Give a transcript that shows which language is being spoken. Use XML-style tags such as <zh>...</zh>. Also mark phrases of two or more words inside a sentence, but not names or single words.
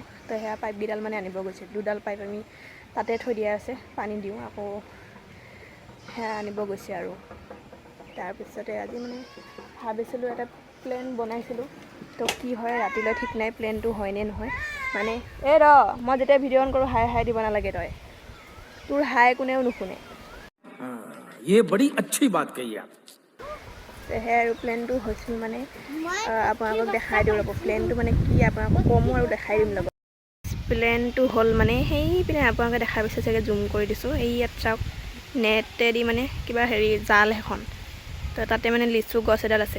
<as>তো সেয়া পাইপকেইডাল মানে আনিব গৈছে, দুডাল পাইপ আমি তাতে থৈ দিয়া আছে, পানী দিওঁ আকৌ সেয়া আনিব গৈছে আৰু। তাৰপিছতে আজি মানে ভাবিছিলোঁ এটা প্লেন বনাইছিলোঁ, তো কি হয় ৰাতিলৈ ঠিক নাই, প্লেনটো হয়নে নহয়। মানে এই মই যেতিয়া</as> <en>video on</en> <as>কৰোঁ হাই দিব নালাগে তই, তোৰ হাই কোনেও নুশুনে।</as> <hi>ये बड़ी अच्छी बात कही आप।</hi> <as>সেই আৰু প্লেনটো হৈছিল মানে আপোনালোকক দেখাই দিওঁ ৰ'ব। প্লেনটো মানে কি আপোনালোকক কমো আৰু দেখাই দিম লগত। প্লেনটো হ'ল মানে সেইপিনে আপোনালোকে দেখা পাইছে চাগে, জুম কৰি দিছোঁ। এই ইয়াত চাওক, নেটেদি মানে কিবা জাল এখন, তো তাতে মানে লিচু গছ এডাল আছে।</as>